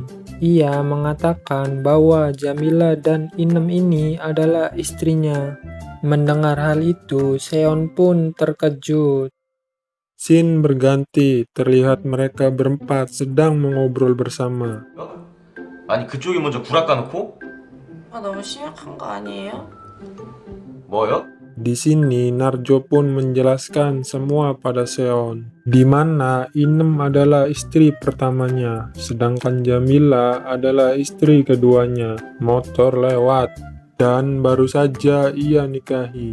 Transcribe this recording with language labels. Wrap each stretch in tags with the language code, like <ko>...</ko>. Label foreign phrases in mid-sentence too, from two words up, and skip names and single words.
<id>Ia mengatakan bahwa Jamila dan Inem ini adalah istrinya. Mendengar hal itu, Seon pun terkejut. Scene berganti, terlihat mereka berempat sedang mengobrol bersama.</id> <ko>아니 그쪽이 먼저 구락 까놓고? 너무 심각한 거 아니에요? 뭐요?</ko> <id>Di sini, Narjo pun menjelaskan semua pada Seon, di mana Inem adalah istri pertamanya, sedangkan Jamila adalah istri keduanya. Motor lewat, dan baru saja ia nikahi.</id>